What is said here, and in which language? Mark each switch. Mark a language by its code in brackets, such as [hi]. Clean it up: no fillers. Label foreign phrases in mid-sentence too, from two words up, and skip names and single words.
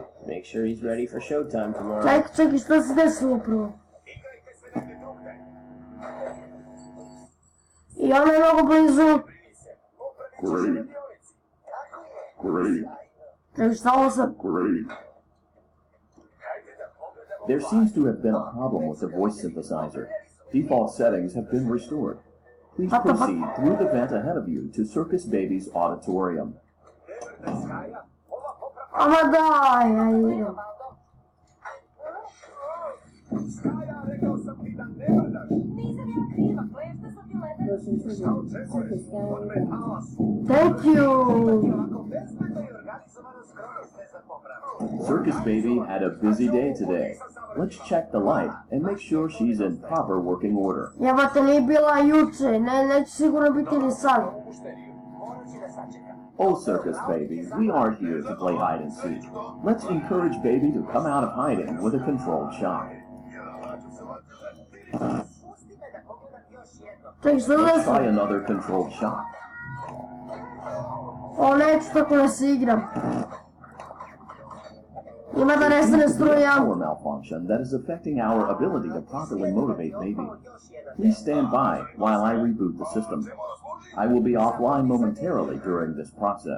[en] Make sure he's ready for showtime tomorrow. [sr] Čekaj, šta se desilo upravo? I ona je mnogo blizu. Čekaj, šta ovo sad? [en] There seems to have been a problem with the voice synthesizer. Default settings have been restored. Please proceed through the vent ahead of you to Circus Baby's auditorium. [sr] Ama daj, ajde. [en] Thank you. Circus Baby had a busy day today. Let's check the light and make sure she's in proper working order. [sr] Jebate, nije bila juče, neće sigurno biti ni sad. [en] Oh, Circus Baby, we aren't here to play hide and seek. Let's encourage Baby to come out of hiding with a controlled shot. [sr] Čekaj, šta [en] Let's [sr] desilo? [en] try another controlled shot. [sr] O, neću tako da se igram. Ima da nestane struja. [en] Power malfunction that is affecting our ability to properly motivate Baby. Please stand by while I reboot the system. I will be offline momentarily during this process.